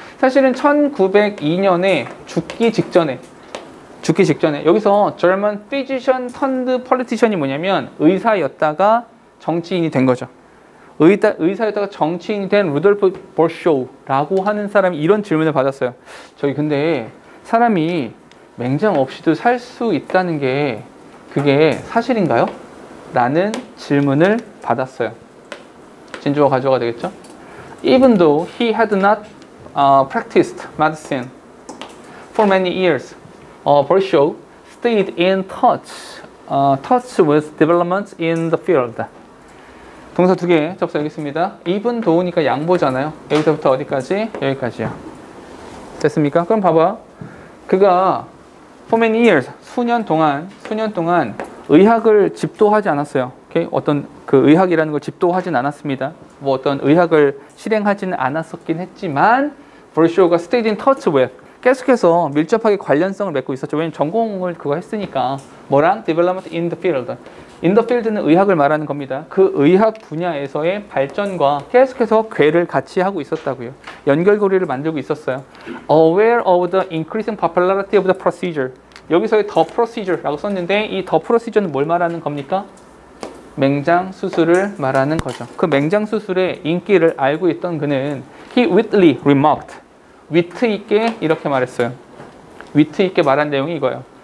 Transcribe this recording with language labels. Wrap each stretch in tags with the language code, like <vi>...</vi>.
<ko>사실은 1902년에 죽기 직전에 여기서</ko> <en>German physician turned politician</en> <ko>이 뭐냐면 의사였다가 정치인이 된 거죠. 의사였다가 정치인이 된 루돌프 버쇼라고 하는 사람이 이런 질문을 받았어요. 저기 근데 사람이 맹장 없이도 살 수 있다는 게 그게 사실인가요? 라는 질문을 받았어요. 진주어 가져가 되겠죠?</ko> <en>Even though he had not practiced medicine for many years, Virchow stayed in touch with developments in the field.</en> <ko>동사 두 개 접수하겠습니다. even though니까 양보잖아요. 여기서부터 어디까지? 여기까지요. 됐습니까? 그럼 봐봐. 그가</ko> <en>for many years,</en> <ko>수년 동안 의학을 집도하지 않았어요. 오케이? 어떤 그 의학이라는 걸 집도하진 않았습니다. 뭐 어떤 의학을 실행하지는 않았었긴 했지만</ko> <en>for sure</en> <ko>가</ko> <en>stayed in touch with,</en> <ko>계속해서 밀접하게 관련성을 맺고 있었죠. 왜냐면 전공을 그거 했으니까. 뭐랑?</ko> <en>development in the field.</en> <ko>in the field는 의학을 말하는 겁니다. 그 의학 분야에서의 발전과 계속해서 궤를 같이 하고 있었다고요. 연결고리를 만들고 있었어요.</ko> <en>aware of the increasing popularity of the procedure.</en> <ko>여기서의 the procedure라고 썼는데 이 the procedure는 뭘 말하는 겁니까? 맹장 수술을 말하는 거죠. 그 맹장 수술의 인기를 알고 있던 그는</ko> <en>he witly remarked.</en> <ko>위트 있게 이렇게 말했어요. 위트 있게 말한 내용이 이거예요.</ko>